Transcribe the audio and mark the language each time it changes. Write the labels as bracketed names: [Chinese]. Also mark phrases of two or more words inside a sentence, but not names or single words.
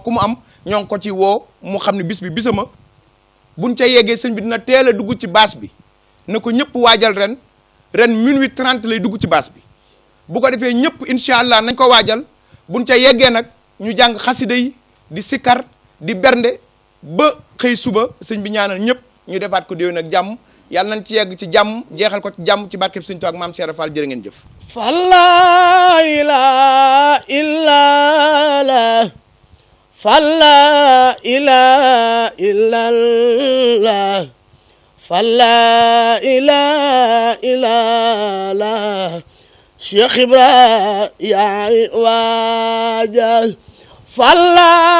[Wolof] ku mu am ñoo ngi ko ci woo mu xam ne bis bi bisama buñ ca yeggee sëñ bi dina teel a dugg ci baas bi na ko ñëpp waajal ren minuit 30 lay dugg ci baas bi bu ko defee ñëpp [Arabic] إن شاء الله [Wolof] nañ ko waajal buñ ca yeggee nag ñu jàng xasida yi di sikkar di bernde ba xëy suba sëñ bi ñaanal ñëpp ñu defaat ko déwén ak jàmm yàlla nañ ci yegg ci jàmm jeexal ko ci jàmm ci barkeb sëñ Tuubaa ak maam Cheikh Fall jërë ngeen jëf. [Arabic] فلا إله إلا الله فلا إله إلا الله فلا إله إلا الله شيخ إبراهيم يا واجه فلا